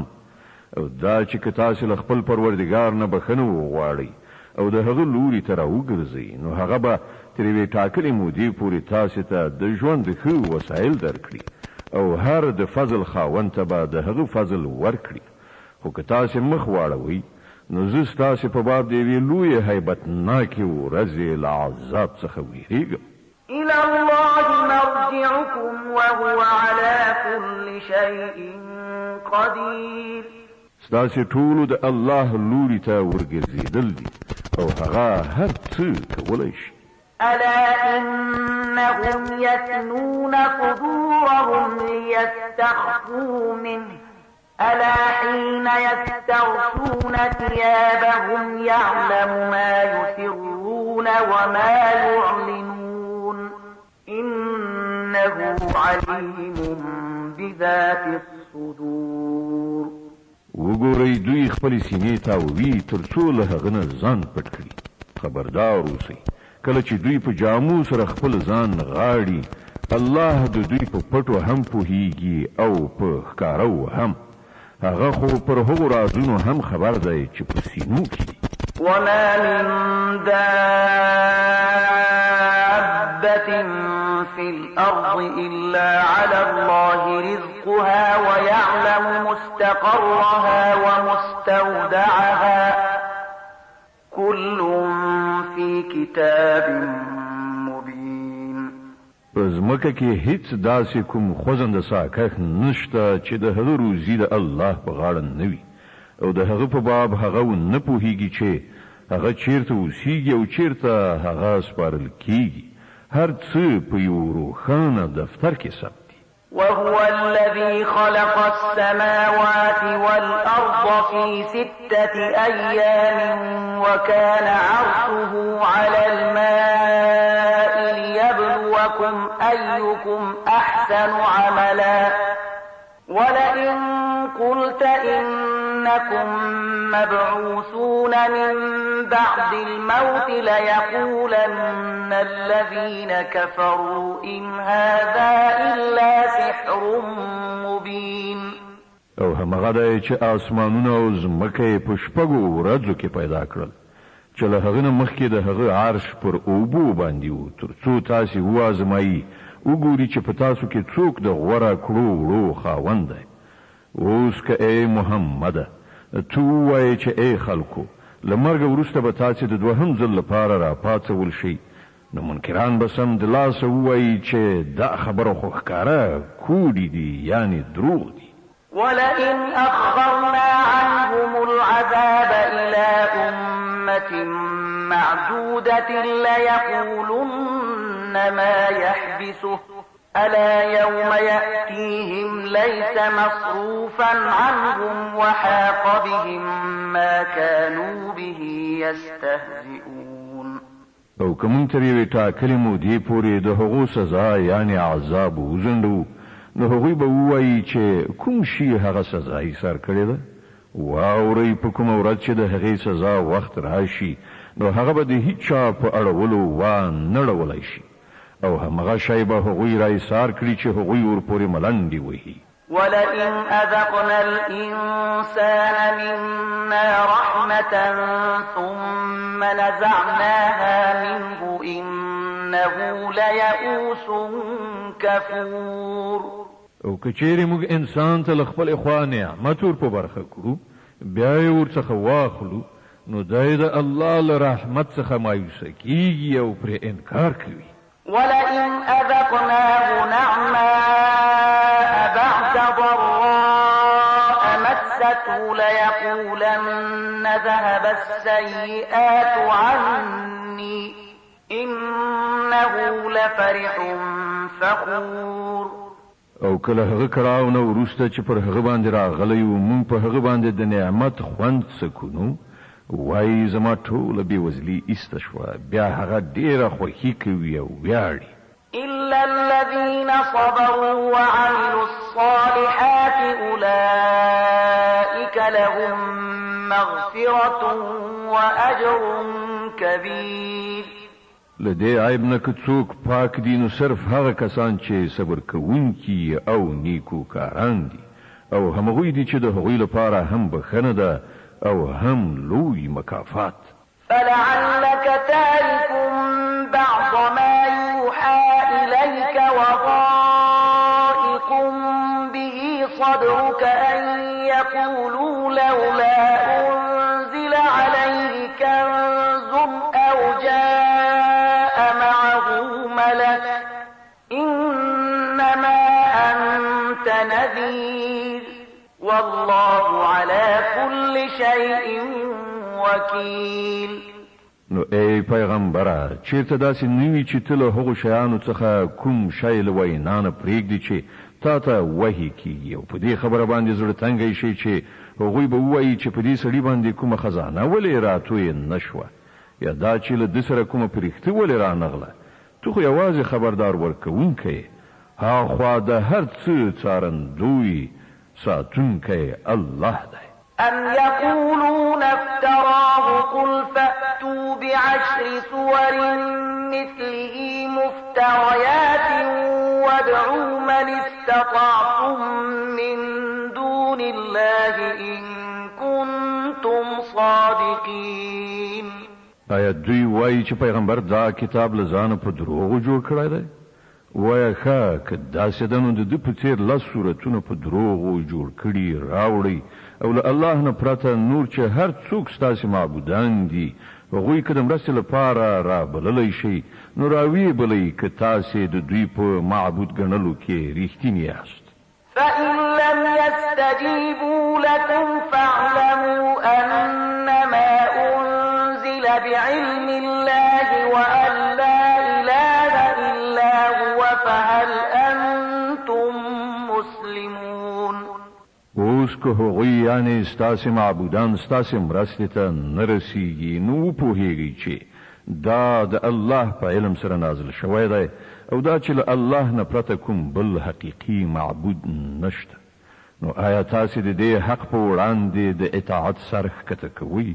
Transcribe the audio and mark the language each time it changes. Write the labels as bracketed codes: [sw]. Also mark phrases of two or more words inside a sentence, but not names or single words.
[ps] او دا چې که تاسو له خپل پروردګار نه بخښنه وغواړئ او د هغه لوري ته راوګرځئ نو هغه به تر یوې ټاکلې مودې پورې تاسو ته د ژوند ښه وسایل درکړي او هر د فضل خاوند ته به د هغه فضل ورکړي. خو که تاسو مخ واړوئ نو زه ستاسو په باب د یوې لویې هیبتناکې ورځې له عذاب څخه ویریږم. [ar] إلى الله مرجعكم وهو على كل شيء قدير. [ps] ستاسو ټولو د الله لوري ته ورګرځېدل دي او هغه هر څه کولی شي. [ar] ألا إنهم يثنون صدورهم ليستخفوا منه ألا حين يستغشون ثيابهم يعلم ما يسرون وما يعلنون إنه عليم بذات الصدور. [ps] وګورئ دوی خپل سینې تاووي تر څو له هغه نه ځان پټ کړي. خبردار اوسئ کله چې دوی په جامو سره خپل ځان غاړي الله د دوی په پټو هم پوهیږي او په ښکارو هم. هغه خو پر هغو رازونو هم خبر دی چې په سینو کې دي. [ar] وما من دابة في الأرض إلا على الله رزقها ويعلم مستقرها ومستودعها كل في كتاب مبين. [ps] زمکه کې هیڅ داسې کوم خوځنده ساکښ نشته چې د هغه روزي د الله په غاړه نه وي او د هغه په باب هغه نه پوهیږي چې هغه چیرته اوسیږي او چیرته هغه سپارل کیږي. هر څه په یو روښانه دفتر کې ثبت دي. [ar] وهو الذي خلق السماوات والأرض في 6 أيام وكان عرشه على الماء ليبلوكم أيكم أحسن عملا ولئن قلت إنكم مبعوثون من بعد الموت ليقولن الذين كفروا إن هذا إلا سحر مبين. [ps] او همغه دی چې آسمانونه او ځمکه په شپږو ورځو کې پیدا کړل چې له هغه نه مخکې د هغه عرش پر اوبو باندې و تر څو تاسو وازمایي وګوري چې په تاسو کې څوک د غوره کړو وړو خاوند دی. اوس که ای محمد تو وایې چې ای خلکو له مرګ وروسته به تاسو د دوهم ځل لپاره راپاڅول شئ نو منکران به سم د لاسه ووایي چې دا خبره خو ښکاره کوډې دي یعنې دروغ دي. [ar] ولئن أخرنا عنهم العذاب إلى أمة أمة معدودة ليقولن ما يحبسه ألا يوم يأتيهم ليس مصروفا عنهم وحاق بهم ما كانوا به يستهزئون. [ps] او کوم تر یوې ټاکلې مودې پورې د هغو سزا یعنی عذاب وزندو نو هغوی به ووایي چې کوم شي هغه سزا یې سر کړې ده واورئ په کومه ورځ چې د هغې سزا وخت راشي نو هغه به د هیڅ چا په اړولو وانه اړولی شي او همغه شی به هغوی را ایثار کړي چې هغوی ورپورې ملنډې وهي. [ar] ولئن أذقنا الإنسان منا رحمة ثم نزعناها منه إنه ليئوس كفور. [ps] او کچېرې موږ انسان ته له خپل خوا نعمت ور په برخه کړو بیا یې ورڅخه واخلو نو دی د الله له رحمت څخه مایوسه کېږي او پرې انکار کوي. [ar] ولئن أذقناه نعماء بعد ضراء مسته ليقولن ذهب السيئات عني إنه لفرح فخور. [ps] او کله هغه کړهو نو وروسته چې پر هغه باندې راغلی و مونږ په هغه باندې د نعمت خوند سکونو وای زما ټوله بېوزلي ایسته شوه بیا هغه ډېره خوښي کوي او ویاړي. [ar] إلا الذين صبروا وعملوا الصالحات أولئك لهم مغفرة وأجر كبير. [ps] لدې عیب نه که څوک پاک دي نو صرف هغه کسان چې صبر کوونکي او نیکو کاران دي او همغوی دي چې د هغوی لپاره هم بخښنه ده او هم لوی مکافات. [ar] فلعلك تارك بعض ما يوحى إليك وضائق به صدرك أن يقولوا لولا أنزل عليه كنز أو جاء معه ملك إنما أنت نذير والله على كل شيء وكيل. [ps] نو ای پیغمبره چیرته داسې نوي چې ته له هغو شیانو څخه کوم شی له وینا نه پرېږدي چې تا ته وحي کېږي او په دې خبره باندې زړه تنګی شي چې هغوی به ووایي چې په دې سړي باندې کومه خزانه ولې راتویې نه شوه یا دا چې له ده سره کومه پرښتې ولې رانغله. تو خو یوازې خبردار ورکوونکی هاخوا د هر څه څارندوی ساتونکی الله دی. [ar] أم يقولون افتراه قل فأتوا بعشر سور مثله مفتريات وادعوا من استطعتم من دون الله إن كنتم صادقين. [ps] آیا دوی وایي چې پیغمبر دا کتاب له ځانه په دروغو جوړ کړی دی؟ وایه ښه که داسې ده نو د ده په څېر لس صورتونه په دروغو جوړ کړي راوړئ او له الله نه پرته نور چې هر څوک ستاسې معبودان دي هغوی که د مرستې لپاره رابللی شئ نو راویې بلئ که تاسې د دوی په معبود ګڼلو کې رښتیني یاست. [ar] فإن لم يستجيبوا لكم فاعلموا أنما أنزل بعلم الله وأن لا إله إلا هو فهل أنتم مسلمون. [ps] اوس که هغوی یعنی ستاسې معبودان ستاسې مرستې ته نه رسیږي نو وپوهیږئ چې دا د الله په علم سره نازل شوی دی او دا چې له الله نه پرته کوم بل حقیقي معبود نشته. نو آیا تاسې د دې حق په وړاندې د اطاعت سر ښکته کوئ؟